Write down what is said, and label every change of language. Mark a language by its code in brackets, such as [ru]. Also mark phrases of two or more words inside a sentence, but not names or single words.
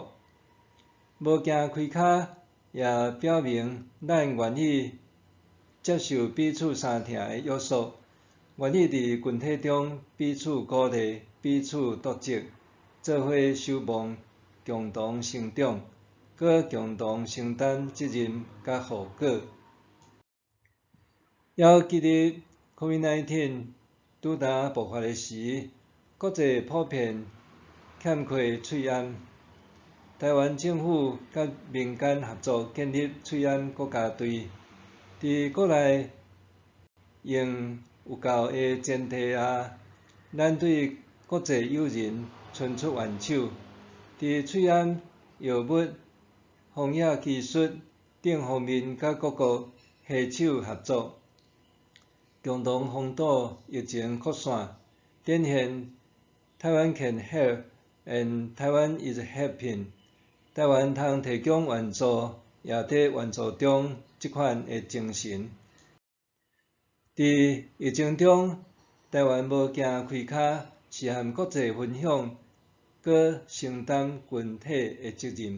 [nan] 无行开骹，也表明咱愿意接受彼此相疼的约束，愿意伫群体中彼此鼓励、彼此督责，做伙守望，共同成长，搁共同承担责任甲后果。还记得 COVID-19 拄呾爆发的时，国际普遍欠缺喙安。台湾政府甲民间合作建立喙安国家队，伫国内用有够的前提下，咱对国际友人伸出援手，伫喙安药物、防疫技术等方面甲各国携手合作，共同防堵疫情扩散，展现台湾 [en] can help and Taiwan is helping。 [nan] 台湾通提供援助，也伫援助中即款的精神。伫疫情中，台湾无行开骹，是和国际分享，搁承担群体的责任。